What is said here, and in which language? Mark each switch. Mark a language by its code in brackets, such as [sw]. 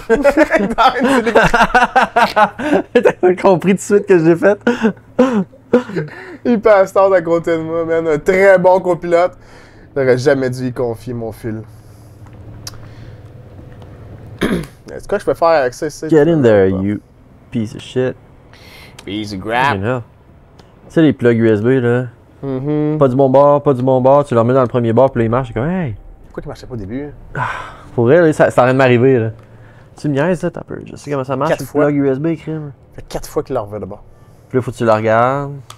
[fr] T'as compris tout de suite que j'ai fait? Il passe tard à côté de moi, man. Un très bon copilote. J'aurais jamais dû y confier mon fil. Est-ce que je peux faire avec ça ici? [en] Get in there, you piece of shit. Easy grab. [fr] Tu sais, les plugs USB, là. Pas du bon bord, tu leur mets dans le premier bord, puis là, ils marchent. C'est comme, hey! Pourquoi il marchait pas au début? Pour vrai, là, ça arrête de m'arriver, là. Tu me niaises, là, t'as peu. Je sais comment ça marche, 4 le fois. plug USB, crime. Ça fait 4 fois qu'il l'a revu là-bas. Puis là, faut que tu le regardes.